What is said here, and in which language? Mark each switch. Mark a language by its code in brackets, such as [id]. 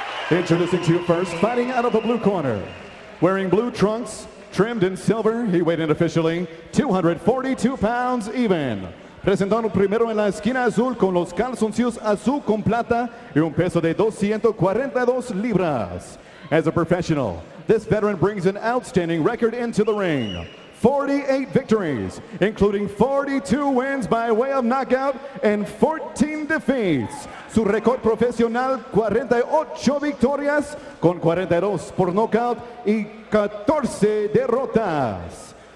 [en] Introducing to you first, fighting out of the blue corner, wearing blue trunks, trimmed in silver, he weighed in officially 242 pounds even. [es] Presentando primero en la esquina azul con los calzoncillos azul con plata y un peso de 242 libras. [en] As a professional, this veteran brings an outstanding record into the ring. 48 victories, including 42 wins by way of knockout and 14 defeats. [es] Su récord profesional, 48 victorias con 42 por knockout y 14 derrotas.